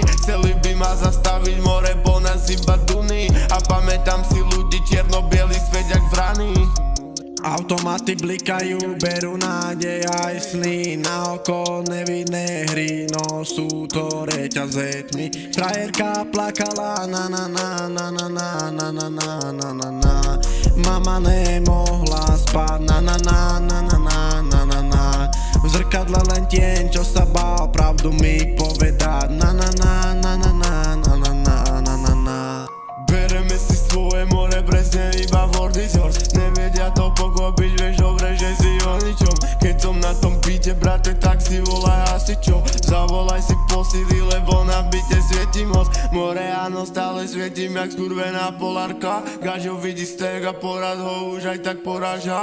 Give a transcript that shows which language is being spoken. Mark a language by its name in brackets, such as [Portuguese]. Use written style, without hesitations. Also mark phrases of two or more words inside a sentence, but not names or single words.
[Slovak] Chceli by ma zastaviť, more bol nás iba duny. A pamätám si ľudí, čierno-bielý svet jak vrany. Automaty blikajú, berú nádej aj sny. Na oko nevidné hry, no sú to reťaze tmy. Frajerka plakala na na na na na na na na na na na na. Mama nemohla spať na na na na na na na na na. V zrkadle len tieň, čo sa bál pravdu mi povedať. Na na na na na na na na na na na na. Bereme si svoje, more presne iba [English] word is yours. [Slovak] Nevedia to pochopiť, vieš dobre, že si o ničom. Keď som na tom beate, brate, tak si volaj hasičov. Zavolaj si posily, lebo na byte svietím moc. More áno, stále svietim jak skurvená polárka. Gažo vidí stek a porad ho už aj tak poráža.